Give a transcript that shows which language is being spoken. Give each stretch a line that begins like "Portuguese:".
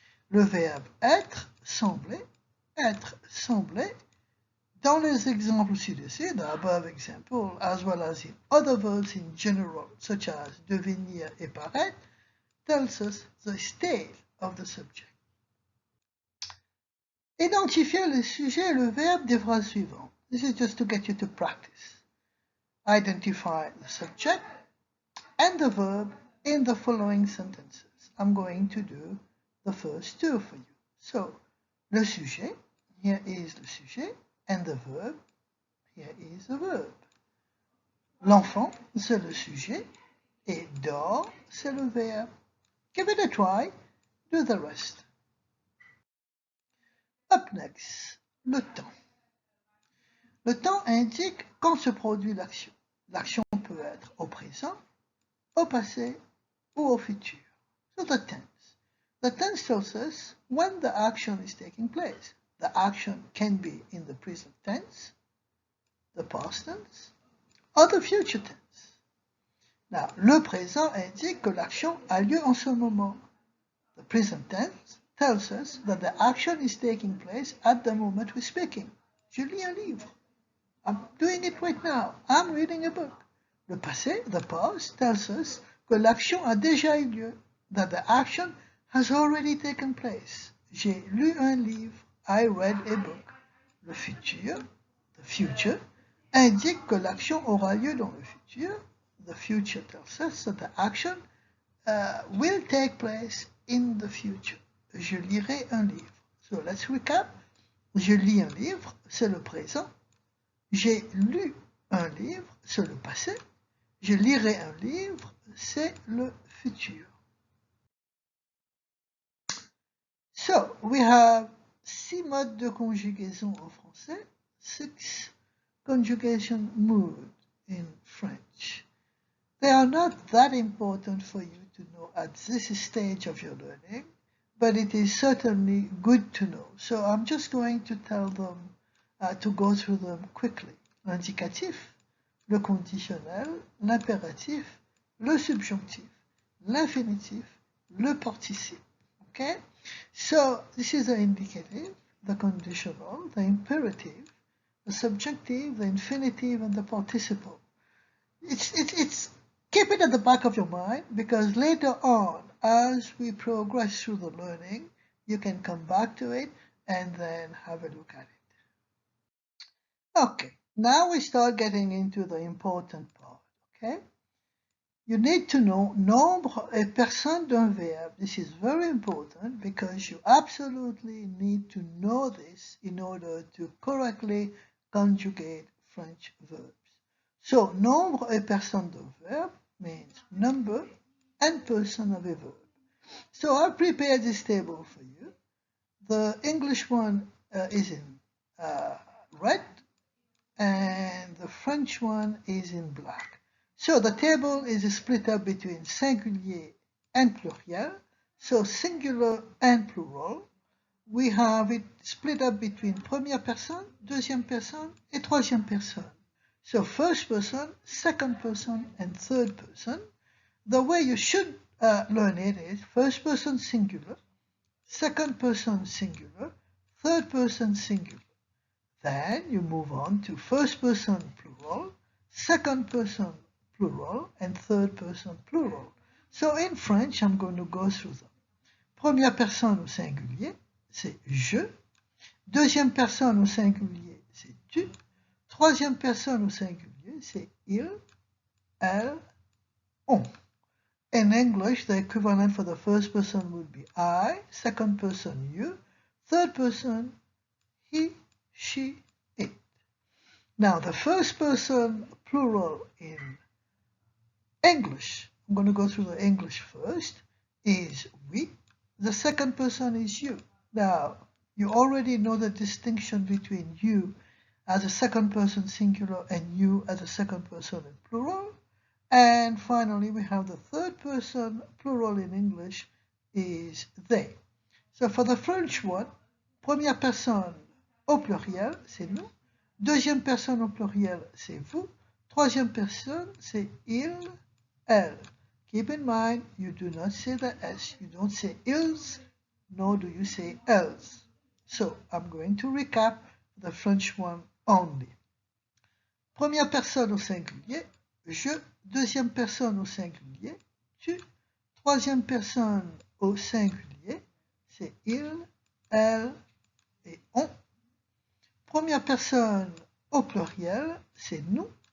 French: Le verbe être, sembler, être, sembler, dans les exemples ci-dessus,
English: the above example, as well as in other verbs in general, such as
French: devenir et paraître,
English: tells us the state of the subject.
French: Identifier le sujet et le verbe des phrases suivantes.
English: This is just to get you to practice. Identify the subject and the verb in the following sentences. I'm going to do the first two for you. So, le sujet, here is le sujet, and the verb, here is the verb.
French: L'enfant, c'est le sujet, et dort, c'est le verbe.
English: Give it a try, do the rest. Up next,
French: le temps. Le temps indique quand se produit l'action. L'action peut être au présent, au passé ou au futur.
English: So the tense. The tense tells us when the action is taking place. The action can be in the present tense, the past tense, or the future tense. Now,
French: le présent indique que l'action a lieu en ce moment.
English: The present tense tells us that the action is taking place at the moment we're speaking.
French: Je lis un livre.
English: I'm doing it right now. I'm reading a book. Le passé, the past, tells us
French: que l'action a déjà eu lieu,
English: that the action has already taken place.
French: J'ai lu un livre.
English: I read a book.
French: Le futur,
English: the future,
French: indique que l'action aura lieu dans le futur.
English: The future tells us that the action will take place in the future.
French: Je lirai un livre.
English: So let's recap.
French: Je lis un livre, c'est le présent. J'ai lu un livre, c'est le passé. Je lirai un livre, c'est le futur.
English: So, we have 6
French: modes de conjugaison en français,
English: 6 conjugation moods in French. They are not that important for you to know at this stage of your learning, but it is certainly good to know. So I'm just going to tell them, to go through them quickly.
French: L'indicatif, le conditionnel, l'impératif, le subjonctif, l'infinitif, le participe.
English: Okay? So this is the indicative, the conditional, the imperative, the subjunctive, the infinitive, and the participle. It's keep it at the back of your mind, because later on, as we progress through the learning, you can come back to it and then have a look at it. Okay, now we start getting into the important part, okay? You need to know
French: nombre et personne d'un verbe.
English: This is very important because you absolutely need to know this in order to correctly conjugate French verbs. So,
French: nombre et personne d'un verbe
English: means number and person of a verb. So I'll prepare this table for you. The English one is in red, and the French one is in black. So the table is split up between singulier and pluriel, so singular and plural. We have it split up between
French: première personne, deuxième personne, et troisième personne.
English: So first person, second person, and third person. The way you should learn it is first person singular, second person singular, third person singular. Then you move on to first person plural, second person plural, and third person plural. So in French, I'm going to go through them.
French: Première personne au singulier, c'est je. Deuxième personne au singulier, c'est tu. Troisième personne au singulier, c'est il, elle, on.
English: In English, the equivalent for the first person would be I, second person you, third person he, she, it. Now, the first person plural in English, I'm going to go through the English first, is we. The second person is you. Now, you already know the distinction between you as a second person singular and you as a second person in plural. And finally, we have the third person plural in English is they. So for the French one,
French: première personne au pluriel, c'est nous. Deuxième personne au pluriel, c'est vous. Troisième personne, c'est il, elle.
English: Keep in mind, you do not say the S. You don't say ils, nor do you say elles. So I'm going to recap the French one only.
French: Première personne au singulier, je. Deuxième personne au singulier, tu. Troisième personne au singulier, c'est il, elle et on. Première personne au pluriel, c'est nous.